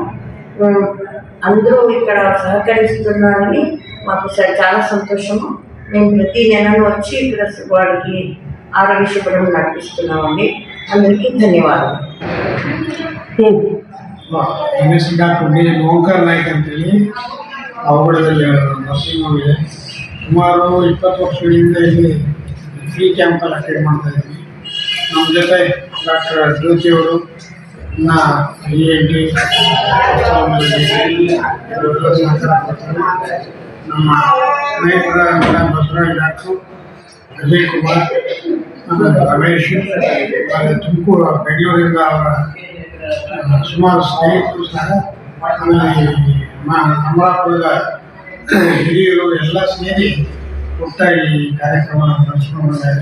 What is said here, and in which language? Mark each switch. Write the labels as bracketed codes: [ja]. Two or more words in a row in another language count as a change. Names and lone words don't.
[te] అందరూ ఇక్కడ సహకరిస్తున్నారని మాకు చాలా సంతోషము. మేము ప్రతి నెలను వచ్చి ఇక్కడ వాళ్ళకి ఆరోగ్య శిబిరం నడిపిస్తున్నామండి. అందరికీ ధన్యవాదాలు. [kn] డాక్టర్ ಓಂಕಾರ್ ನಾಯಕ್ ಅಂತೇಳಿ ಅವಘಡದಲ್ಲಿ ನರ್ಸಿಂಗ್ ಸುಮಾರು 20 ವರ್ಷಗಳಿಂದ ಇಲ್ಲಿ [en] free campalli [kn] ಅಟೆಂಡ್ ಮಾಡ್ತಾ ಇದ್ದೀನಿ. ನಮ್ಮ ಜೊತೆ ಡಾಕ್ಟರ್ ಜ್ಯೋತಿ ಅವರು ENT ನಮ್ಮ ಸ್ನೇಹಿತರ ಬಸವರಾಜ್ ಡಾಕ್ಟ್ರು, ಅಜಯ್ ಕುಮಾರ್, ರಮೇಶ್, ತುಮಕೂರು ಬೆಂಗಳೂರಿಂದ ಅವರ ಸುಮಾರು ಸ್ನೇಹಿತರು ಸಹ, ಆಮೇಲೆ ಅಮರಾಪುರದ ಹಿರಿಯರು ಎಲ್ಲ ಸೇರಿ ಒಟ್ಟಾಗಿ ಕಾರ್ಯಕ್ರಮ ನಡೆಸ್ಕೊಂಡಿದ್ದಾರೆ.